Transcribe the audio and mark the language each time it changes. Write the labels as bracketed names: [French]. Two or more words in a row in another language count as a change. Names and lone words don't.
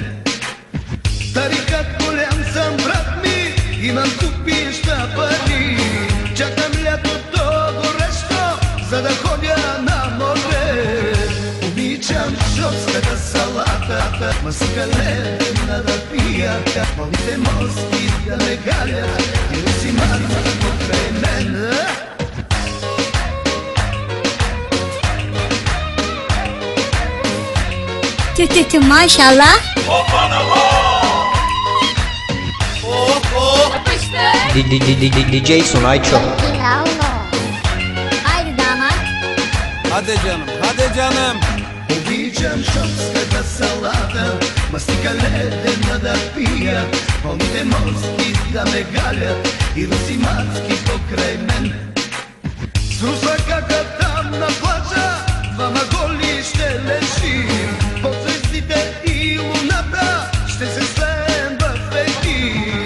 [Bulgarian] Старикът голям съм, брат ми, имам купища пари, чакам лятото горещо, за да ходя на море. Обичам шопската салата, мастика ледена да пия, пълните мозки да ме галят и русимацки покрай мен. [Turkish] Maşallah. Yapıştır. DJ Sonaicho. Original. Haydi damat. Hadi canım, hadi canım. [Bulgarian] Обичам шопската салата, мастика ледена да пия, пълните мозки да ме галят и русимацки покрай мен. С русаката там на плажа, двама голи ще лежим, под звездите и луната ще се слеем в един.